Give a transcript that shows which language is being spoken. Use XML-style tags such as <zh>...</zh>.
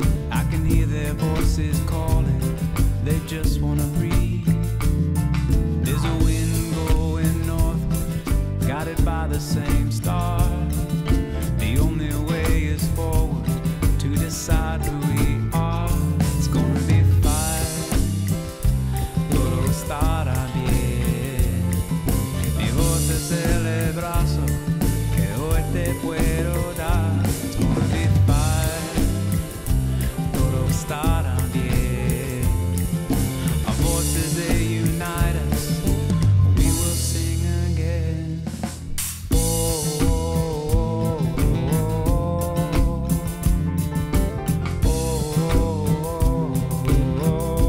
<en>I can hear their voices calling, they just wanna breathe. There's a wind going northward, guided by the same star. The only way is forward to decide who we are. It's gonna be fine,</en> <es>todo estará bien. Mi voz es el brazo que hoy te puedo dar.</es> <en>It's gonna be fine,</en> <es>todo estará bien.</es> <en>Our voices, they unite us, we will sing again. Oh, oh, oh, oh, oh, oh, oh.</en>